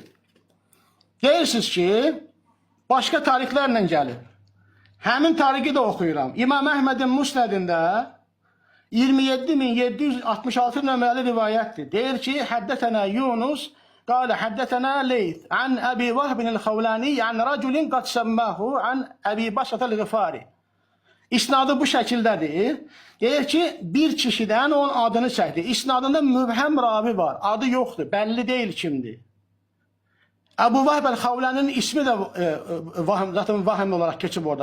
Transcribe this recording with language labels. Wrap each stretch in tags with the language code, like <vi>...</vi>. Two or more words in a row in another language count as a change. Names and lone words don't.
<az>Deyirsiniz ki, başqa tarixlərlə gəlir. Həmin tarihi də oxuyuram. İmam Əhmədin Musnədində 27766 nömrəli rivayətdir. Deyir ki,</az> <ar>حدثنا يونس قال حدثنا ليث عن أبي وهب الخولاني, عن رجل قد سماه عن أبي بصرة الغفاري.</ar> <az>İsnadı bu şəkildədir. Deyir ki, bir kişidən onun adını çəkdi. İsnadında mübhəm ravi var. Adı yoxdur, bəlli deyil kimdir. Əbu Vahb el-Xavlani'nin ismi də zaten vahim olarak keçib orada.</az>